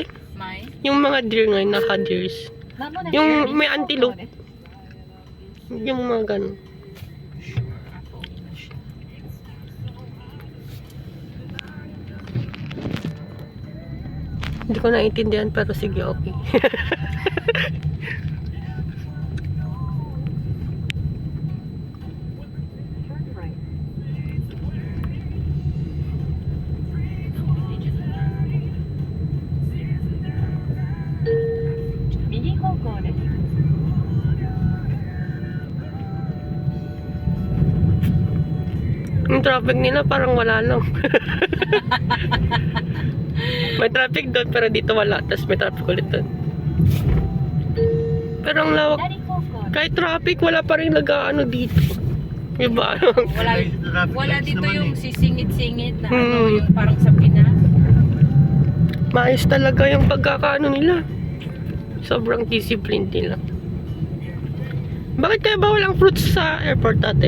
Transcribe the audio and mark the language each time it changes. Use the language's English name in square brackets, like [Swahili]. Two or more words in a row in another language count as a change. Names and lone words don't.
[Filipino] May? Yung mga deer ngayon, naka-deers. [Japanese] まもなく [Filipino] yung [Japanese] 右 [Filipino] may [Japanese] 方向 [Filipino] antelope. [Japanese] です。 [Filipino] Yung mga ganun. Hindi ko naiintindihan pero sige, okay. [English] Turn right. [Japanese] 右方向です。 [Filipino] Yung traffic nila parang wala lang. May traffic doon pero dito wala. Tapos may traffic ulit doon. Pero ang lawak. [Japanese] 左方向です。 [Filipino] Kahit traffic, wala pa rin nag-ano dito. Diba? Wala, May traffic wala lights dito naman yung eh. sisingit-singit na Hmm. ano, yung parang sa Pinas. Maayos talaga yung pagkakaano nila. Sobrang disciplined nila. Bakit kaya ba walang fruits sa airport ate?